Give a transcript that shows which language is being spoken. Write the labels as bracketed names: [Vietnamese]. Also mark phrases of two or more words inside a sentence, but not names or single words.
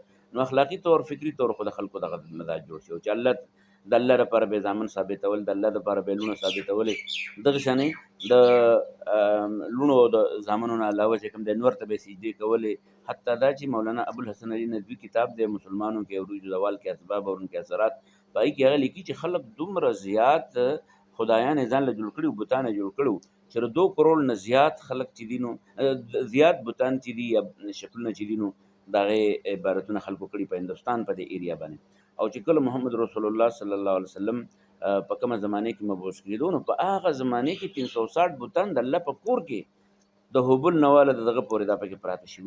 [Pashto] نو اخلاقي طور فکري طور خو د خلکو دغه مزاج جوړ شوی چې الله د الله لپاره به زامن ثابتول، د الله لپاره به لونه ثابتولې، دغه شانې د لونو او د زامنو نه علاوه چې کوم دی نور ته به سجدې کولې، حتی دا چې مولانا ابوالحسن علي ندوي کتاب دی مسلمانوں کے عروج زوال کے اسباب اور ان کے اثرات، په هغې کې هغه لیکي چې خلک دومره زیات خدایان یې ځان له جوړ کړي، بتان یې جوړ کړي چې د 2 کروڑ نه زیات خلک چې دي نو زیات بتان چې دي یا شکلونه چې دي نو د هغې عبادتونه خلکو کړي په هندوستان په دې ایریا باندې. او چې کله محمد رسول الله صلی الله علیه وسلم په کومه زمانه کې مبعوث کېدو نو په هغه زمانه کې 360 بتان د الله په کور کې د هوبل نواله دغه پورې دا پکې پراته شي.